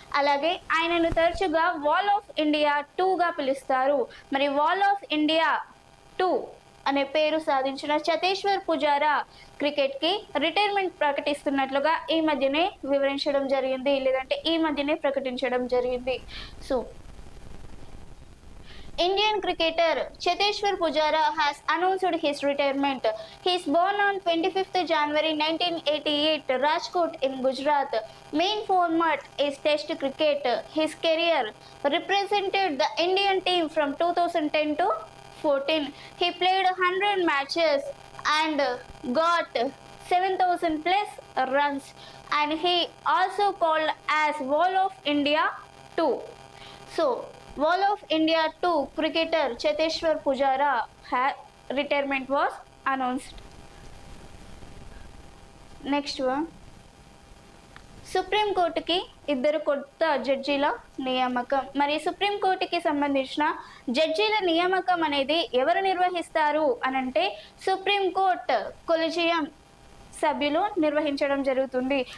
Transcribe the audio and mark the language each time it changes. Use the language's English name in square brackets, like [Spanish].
[Telugu] అలాగే ఆయనను తరచుగా వాల్ ఆఫ్ ఇండియా 2గా పిలుస్తారు. మరి వాల్ ఆఫ్ ఇండియా 2 అనే పేరు సాధించిన చతేశ్వర్ పుజారా క్రికెట్కి రిటైర్మెంట్ ప్రకటిస్తున్నట్లుగా ఈ మధ్యనే వివరించడం జరిగింది, లేదంటే ఈ మధ్యనే ప్రకటించడం జరిగింది. [English] So Indian cricketer Cheteshwar Pujara has announced his retirement. He is born on 25th January 1988, Rajkot in Gujarat. Main format is Test cricket. His career represented the Indian team from 2010 to 14. He played 100 matches and got 7,000 plus runs, and he also called as Wall of India 2. So Wall of India 2 cricketer Cheteshwar Pujara retirement was announced. Next one, [Telugu] supreme కోర్టుకి 2 కొత్త జడ్జీల నియామకం. మరి supreme కోర్టుకి సంబంధించిన జడ్జీల నియామకం అనేది ఎవరు నిర్వహిస్తారు అనంటే సుప్రీం కోర్టు కొలిజియం సభ్యులు నిర్వహించడం జరుగుతుంది.